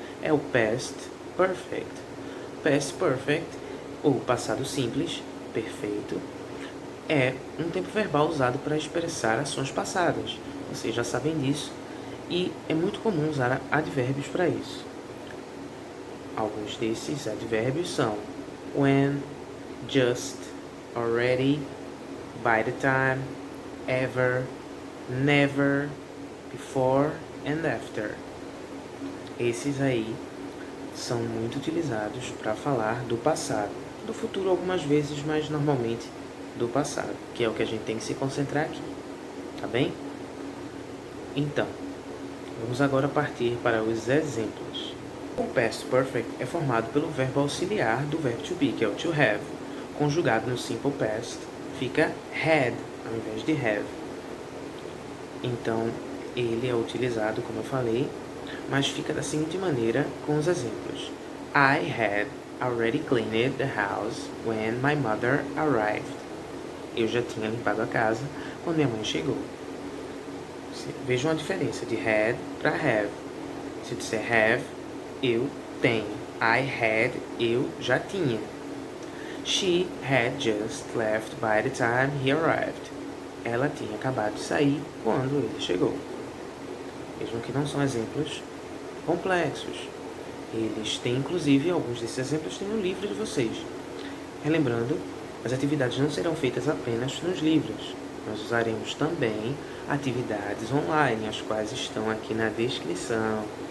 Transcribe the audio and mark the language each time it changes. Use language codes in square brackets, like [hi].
[pt] É o Past Perfect. Past Perfect, ou passado simples, perfeito, é um tempo verbal usado para expressar ações passadas. Vocês já sabem disso. E é muito comum usar advérbios para isso. Alguns desses advérbios são when, just, already, by the time, ever, never, before and after. Esses aí são muito utilizados para falar do passado. Do futuro algumas vezes, mas normalmente do passado, que é o que a gente tem que se concentrar aqui. Tá bem? Então, vamos agora partir para os exemplos. O Past Perfect é formado pelo verbo auxiliar do verbo to be, que é o to have. Conjugado no Simple Past, fica had ao invés de have. Então, ele é utilizado, como eu falei, mas fica da seguinte maneira com os exemplos. [en] I had already cleaned the house when my mother arrived. [pt] Eu já tinha limpado a casa quando minha mãe chegou. Vejam a diferença de had para have. Se eu disser have, eu tenho. I had, eu já tinha. [en] She had just left by the time he arrived. [pt] Ela tinha acabado de sair quando ele chegou. Vejam que não são exemplos complexos. Eles têm, inclusive, alguns desses exemplos têm no livro de vocês. Relembrando, as atividades não serão feitas apenas nos livros. Nós usaremos também atividades online, as quais estão aqui na descrição.